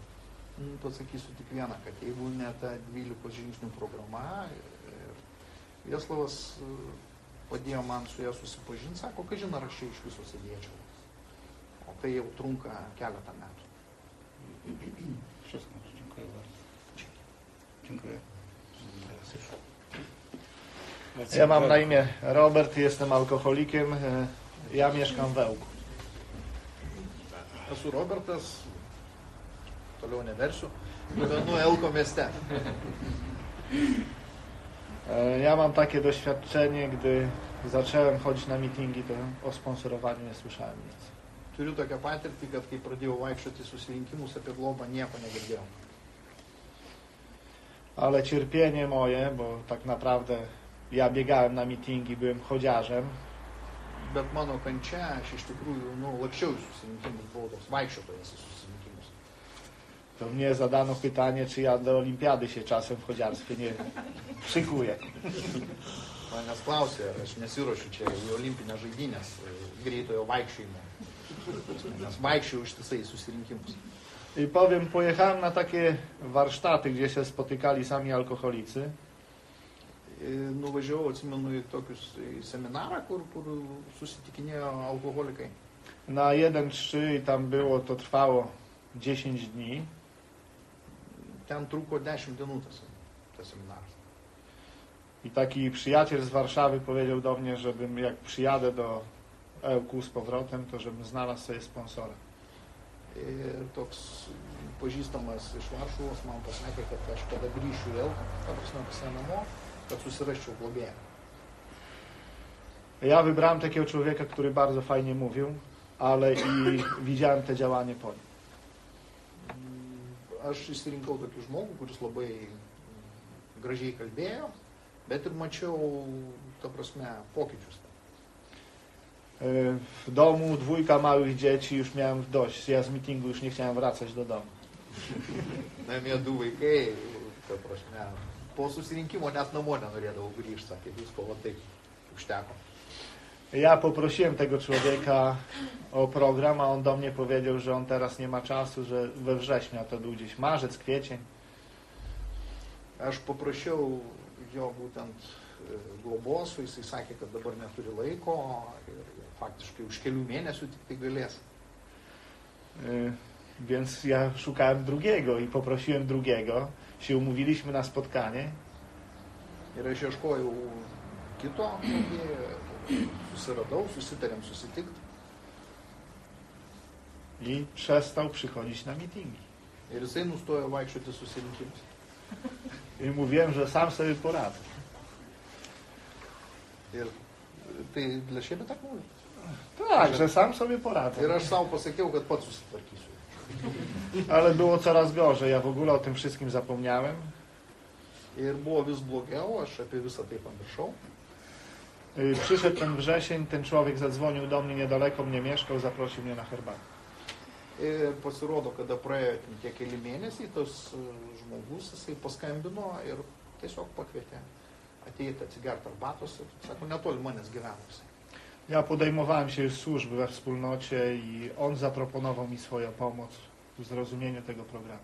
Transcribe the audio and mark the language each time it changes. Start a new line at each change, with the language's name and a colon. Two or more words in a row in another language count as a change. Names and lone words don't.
Lithuanian: Pasakysiu tik vieną, kad jeigu ne ta 12 žingsnių programa, Vieslavas padėjo man su ją susipažinti, sako, kad žinai, aš čia iš viso sėdėčiau. O tai jau trunka keletą metų.
Polish: Wszystko. Dziękuję bardzo. Dziękuję. Ja mam na imię Robert, jestem alkoholikiem. Ja mieszkam w Ełku.
Lithuanian: Esu Robertas, toliau neversiu, gyvenu Elko mieste.
Polish: Ja mam takie doświadczenie, gdy zacząłem chodzić na mitingi, to o sponsorowaniu nie słyszałem nic.
Lithuanian: Turiu tokią patirtį, kad kai pradėjau vaikščioti susirinkimus apie globą, nieko negirdėjau.
Polish: Ale cierpienie moje, bo tak naprawdę ja biegałem na mitingi, byłem chodziarzem.
Lithuanian: Bet mano kančia, aš iš tikrųjų, lakščiau į susirinkimus, buvau toks vaikščiotojas į susirinkimus.
Polish: To mnie zadano pytanie, czy ja do olimpiady się czasem w chodziarstwie nie szykuję.
Lithuanian: Manęs klausė, ar aš nesiruošiu čia į olimpinės žaidynės greitojo vaikščiojimo. Nes vaikščiau ištisai į susirinkimus.
Polish: I powiem, pojechałem na takie warsztaty, gdzie się spotykali sami alkoholicy.
Lithuanian: Nuvažiavau, atsimenu, į tokius seminarą, kur susitikinėjo alkoholikai.
Polish: Na 1-3 i tam było, to trwało 10 dni.
Lithuanian: Ten truko 10 dienų tas seminaras.
Polish: I taki przyjaciel z Warszawy powiedział do mnie, żebym jak przyjadę do Ełku z powrotem, to żebym znalazł sobie sponsora.
Lithuanian: Ir toks pažįstamas iš Varšuvos man pasakė, kad aš kada grįšiu vėl, ta prasme pas ją namo, kad susirasčiau globėją.
Polish: Ja wybrałem takiego człowieka, który bardzo fajnie mówił, ale i widziałem te działanie po nim.
Lithuanian: Aš išsirinkau tokį žmogų, kuris labai gražiai kalbėjo, bet ir mačiau, ta prasme, pokyčius.
Polish: W domu 2 małych dzieci, już miałem dość. Ja z mitingu już nie chciałem wracać do domu.
Lithuanian: Namie 2 vaikai, ta prasme, po susirinkimo net namo nenorėdavau grįžti, sakė, visko va taip užteko.
Polish: Ja poprosiłem tego człowieka o program, a on do mnie powiedział, że on teraz nie ma czasu, że we wrześniu, a to był gdzieś marzec, kwiecień.
Lithuanian: Aš paprašiau jo būtent globos, jisai sakė, kad dabar neturi laiko ir faktiškai už kelių mėnesių tik tai galės.
Polish: Więc ja szukałem drugiego i poprosiłem drugiego. Się umówiliśmy na spotkanie.
Lithuanian: Ir aš ieškojau kito, susiradau, susitarėm susitikti.
Polish: I przestał przychodzić na mitingi.
Lithuanian: Ir jisai nustojo vaikščioti susirinkimus.
Polish: I mówiłem, że sam sobie poradzę.
Lithuanian: Ir tai
Polish: dla siebie tak mówię. Tak, że sam sobie poradzę.
Lithuanian: Ir aš savo pasakiau, kad pats susitvarkysiu.
Polish: Ale było coraz gorzej. Ja w ogóle o tym wszystkim zapomniałem.
Lithuanian: Ir buvo vis blogiau, aš apie visą tai pamiršau.
Polish: Przyszedł ten wrzesień, ten człowiek zadzwonił do mnie, niedaleko mnie mieszkał, zaprosił mnie na herbatę.
Lithuanian: Ir pasirodo, kada praėjo tie keli mėnesiai, tas žmogus, jisai paskambino ir tiesiog pakvietė ateiti atsigerti arbatos ir, sako, netoli manęs gyvenusi.
Polish: Ja podejmowałem się już służby we wspólnocie i on zaproponował mi swoją pomoc w zrozumieniu tego programu.